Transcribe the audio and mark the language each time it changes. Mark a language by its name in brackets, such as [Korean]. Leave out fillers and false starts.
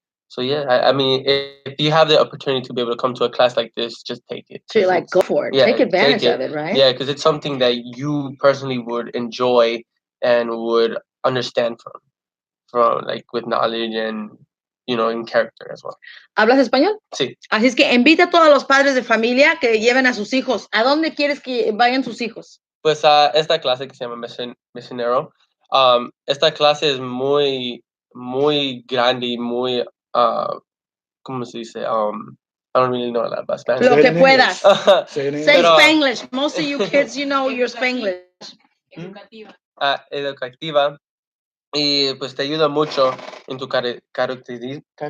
[English] So yeah, I mean, if you have the opportunity to be able to come to a class like this, just take it. So you're like, go for it. Take advantage of it, right? Yeah, because it's something that you personally would enjoy and would understand from like with knowledge and in character as well. [Spanish] ¿Hablas español? Sí. Así es que invita a todos los padres de familia que lleven a sus hijos. ¿A dónde quieres que vayan sus hijos? Pues a esta clase que se llama Misionero. Esta clase es muy, muy grande y muy, ¿cómo se dice? [English] I don't really know that about Spanish. [Spanish] Lo que puedas. [English] Say Spanglish. Most of you kids, you know your Spanglish. [Spanish] Educativa. Y pues te ayuda mucho en tu caracterismo.